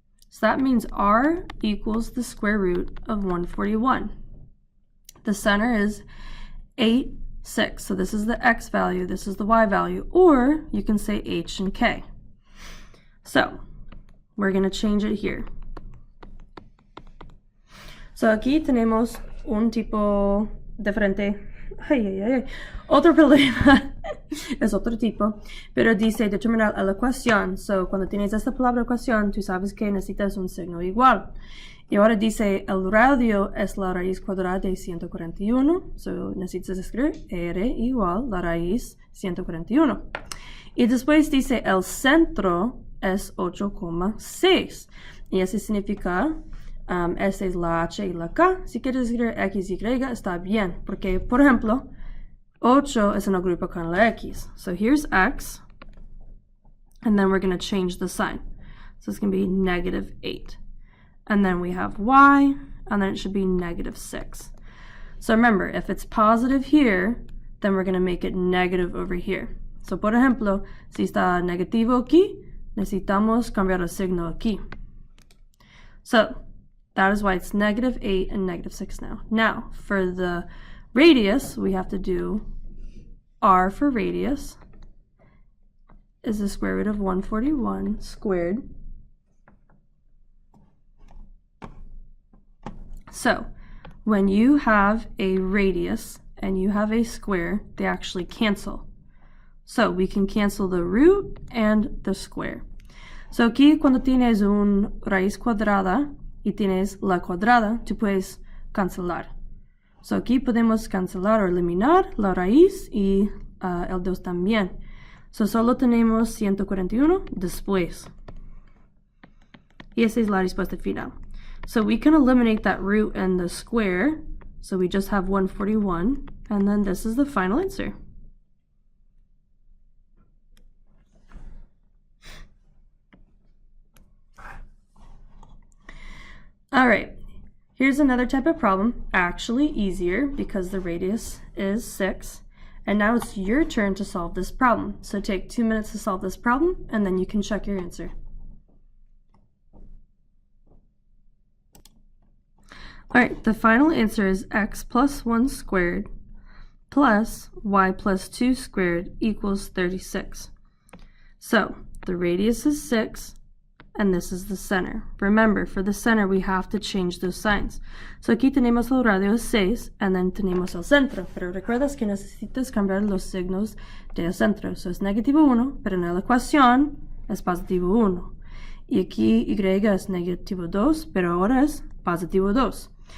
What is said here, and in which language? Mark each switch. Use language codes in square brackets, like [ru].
[en] So that means r equals the square root of 141. The center is 8, 6. So this is the x value, this is the y value, or you can say h and k. So we're going to change it here. [es] So aquí tenemos un tipo diferente. Otro problema es otro tipo, pero dice determinar la ecuación. So cuando tienes esta palabra ecuación, tú sabes que necesitas un signo igual. Y ahora dice el radio es la raíz cuadrada de 141. So necesitas escribir r igual la raíz 141. Y después dice el centro es 8,6. Y eso significa esta es la h y la k. Si quieres escribir x, y, está bien. Porque, por ejemplo, 8 es un grupo con la x. [en] So here's x. And then we're going to change the sign. So it's going to be -8. And then we have y, and then it should be -6. So remember, if it's positive here, then we're going to make it negative over here. [es] So por ejemplo, si está negativo aquí, necesitamos cambiar el signo aquí. [en] So that is why it's -8 and -6 now. Now, for the radius, we have to do r for radius is the square root of 141 squared. So when you have a radius and you have a square, they actually cancel. So we can cancel the root and the square. [es] So aquí cuando tienes una raíz cuadrada y tienes la cuadrada, tú puedes cancelar. So aquí podemos cancelar o eliminar la raíz y el 2 también. So solo tenemos 141 después. Y esa es la respuesta final. [en] So we can eliminate that root and the square. So we just have 141. And then this is the final answer. All right, here's another type of problem, actually easier because the radius is 6. And now it's your turn to solve this problem. So take 2 minutes to solve this problem, and then you can check your answer. All right, the final answer is x plus 1 squared plus y plus 2 squared equals 36. So the radius is 6, and this is the center. Remember, for the center, we have to change those signs. [es] So aquí tenemos el radio 6, [en] and then [es] tenemos el centro. Pero recuerdas que necesitas cambiar los signos del centro. So es -1, pero en la ecuación es +1. Y aquí y es -2, pero ahora es +2.